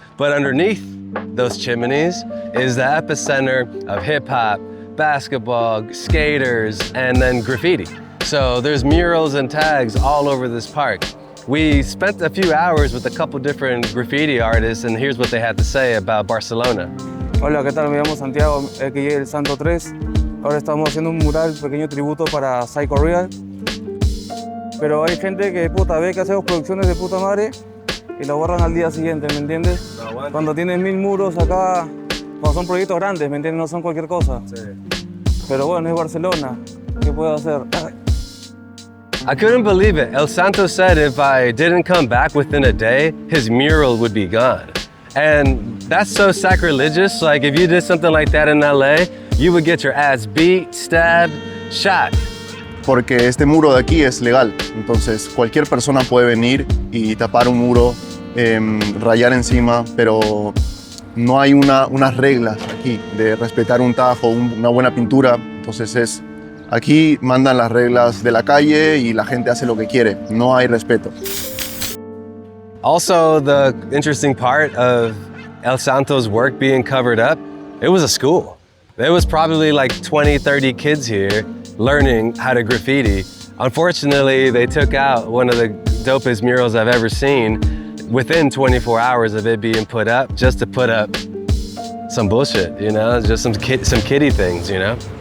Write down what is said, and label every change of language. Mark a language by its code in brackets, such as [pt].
[en] But underneath those chimneys is the epicenter of hip hop, basketball, skaters, and then graffiti. So there's murals and tags all over this park. We spent a few hours with a couple different graffiti artists, and here's what they had to say about Barcelona. [es] Hola, ¿qué tal? Me llamo Santiago, aquí el Santo 3. Ahora estamos haciendo un mural, pequeño tributo para Psycho Real. Pero hay gente que puta ve que hacemos producciones de puta madre y la borran al día siguiente, ¿me entiendes? Cuando tienes 1000 muros acá, cuando son proyectos grandes, ¿me entiendes? No son cualquier cosa. Sí. Pero bueno, es Barcelona. ¿Qué puedo hacer? [en] I couldn't believe it. El Santo said if I didn't come back within a day, his mural would be gone. And that's so sacrilegious. Like if you did something like that in LA, you would get your ass beat, stabbed, shot. [es] Porque este muro de aquí es legal. Entonces cualquier persona puede venir y tapar un muro, rayar encima, pero no hay unas reglas aquí de respetar un tajo, una buena pintura. Entonces aquí mandan las reglas de la calle y la gente hace lo que quiere. No hay respeto. [en] Also, the interesting part of El Santo's work being covered up, it was a school. There was probably like 20, 30 kids here learning how to graffiti. Unfortunately, they took out one of the dopest murals I've ever seen within 24 hours of it being put up, just to put up some bullshit, you know, just some kiddie things, you know?